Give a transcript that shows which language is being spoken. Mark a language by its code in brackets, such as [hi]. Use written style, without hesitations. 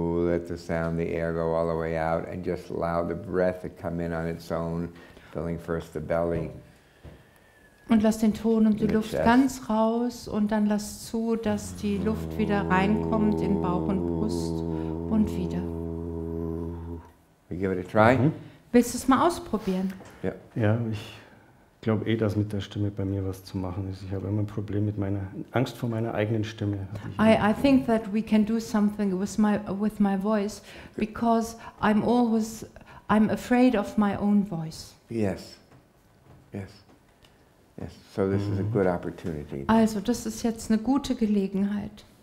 [en] Let the sound, the air go all the way out, and just allow the breath to come in on its own, filling first the belly. [de] Und lass den Ton und die Mit Luft [en] Chest. [de] ganz raus und dann lass zu, dass die Luft wieder reinkommt in Bauch und Brust und wieder. [en] We give it a try? [de] Willst du es mal ausprobieren? Ja, ich glaube dass mit der Stimme bei mir was zu machen ist. Ich habe immer ein Problem mit meiner Angst vor meiner eigenen Stimme. [en] I think that we can do something with my voice because I'm afraid of my own voice. Yes. Yes. Yes. So this is a good opportunity. [de] Also, das ist jetzt eine gute Gelegenheit.